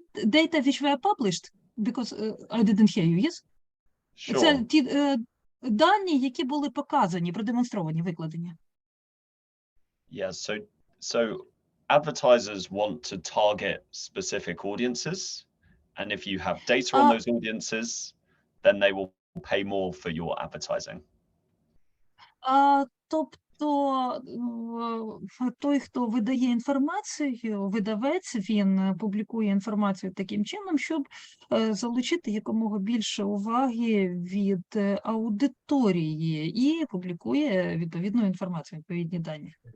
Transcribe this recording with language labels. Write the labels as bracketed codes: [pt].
[en] Data which were published, because I didn't hear you, yes? Sure. [uk] Це ті дані, які були показані, продемонстровані, викладені. [en] Yeah, so advertisers want to target specific audiences, and if you have data on those audiences, then they will pay more for your advertising. [uk] Тобто той, хто видає інформацію, видавець, він публікує інформацію таким чином, щоб залучити якомога більше уваги від аудиторії і публікує відповідну інформацію, відповідні дані.